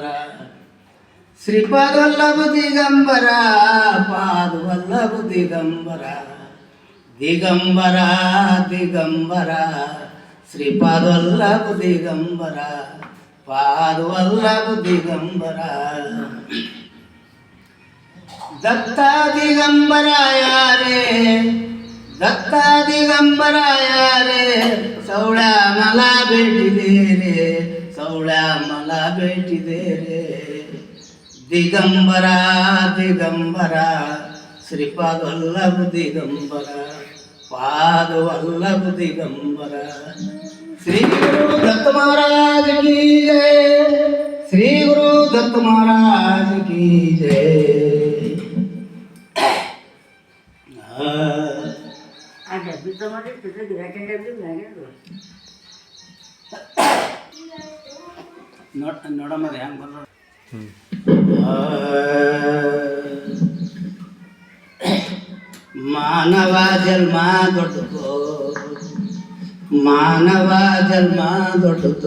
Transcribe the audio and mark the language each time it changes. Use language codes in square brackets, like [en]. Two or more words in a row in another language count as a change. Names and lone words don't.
[kn] ಶ್ರೀಪಾದವಲ್ಲಭ ದಿಗಂಬರ ಪಾದವಲ್ಲಭ ದಿಗಂಬರ. ದಿಗಂಬರ ದಿಗಂಬರ ಶ್ರೀಪಾದವಲ್ಲಭ ದಿಗಂಬರ ಪಾದವಲ್ಲಭ ದಿಗಂಬರ. [mr] दत्ता दिगंबरा यारे, दत्ता दिगंबरा यारे, सवळ्या मला भेटी दे रे, सवळ्या मला भेटी दे रे. दिगंबरा दिगंबरा श्रीपाद वल्लभ दिगंबरा पाद वल्लभ दिगंबरा. [hi] श्री गुरु दत्त महाराज की जय, श्री गुरु दत्त महाराज की जय. [kn] ನೋಡಮ್ಮ ಹೆಂಗೆ ಬಂದ. ಮಾನವ ಜನ್ಮ ದೊಡ್ಡದು, ಮಾನವ ಜನ್ಮ ದೊಡ್ಡದು.